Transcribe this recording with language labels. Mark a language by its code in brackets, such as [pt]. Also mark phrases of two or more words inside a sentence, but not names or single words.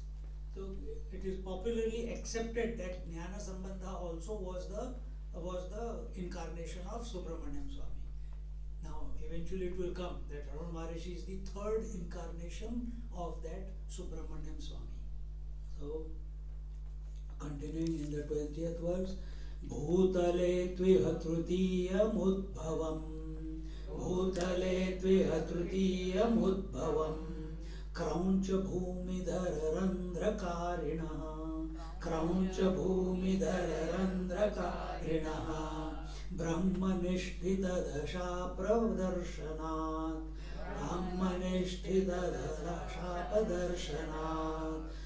[en] So it is popularly accepted that Jnana Sambandha also was the incarnation of Subramaniam Swami. Now eventually it will come that Ramana Maharishi is the third incarnation of that Subramaniam Swami. So continuing in the 20th verse, [sa] भूतले त्विह तृतीयम् उद्भवम्, भूतले त्विह तृतीयम् उद्भवम्, क्रौञ्च भूमिधर रन्ध्रकारिणः, क्रौञ्च भूमिधर रन्ध्रकारिणः, ब्रह्मनिष्ठित दशा प्रवादर्शनात्, ब्रह्मनिष्ठित दशा प्रवादर्शनात्,